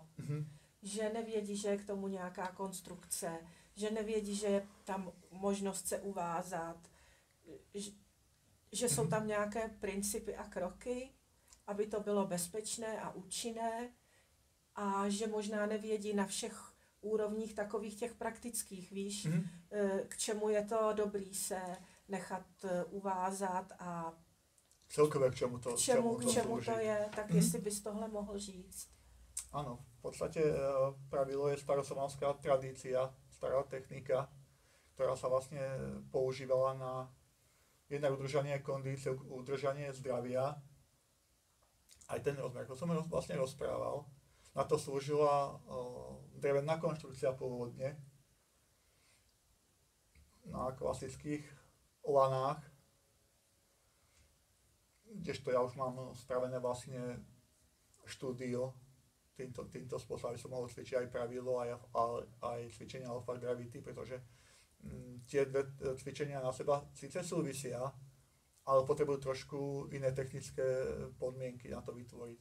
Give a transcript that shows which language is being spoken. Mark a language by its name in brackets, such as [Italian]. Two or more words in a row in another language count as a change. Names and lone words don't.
[Czech] Že nevědí, že je k tomu nějaká konstrukce, že nevědí, že je tam možnost se uvázat, že jsou tam nějaké principy a kroky, aby to bylo bezpečné a účinné a že možná nevědí na všech úrovních takových těch praktických, víš, k čemu je to dobrý se nechat uvázat a celkově k čemu to to je, tak jestli bys tohle mohl říct. [Slovak] Áno, v podstate pravilo je staroslovanská tradícia, stará technika, ktorá sa vlastne používala na jednak udržanie kondície, udržanie zdravia, aj ten rozmer, ako som vlastne rozprával. Na to slúžila drevená konštrukcia pôvodne na klasických lanách, kdežto ja už mám spravené vlastne štúdio týmto spôsobom, aby som mohol cvičiť aj pravilo, aj cvičenia alpha gravity, pretože tie dve cvičenia na seba síce súvisia, ale potrebujú trošku iné technické podmienky na to vytvoriť.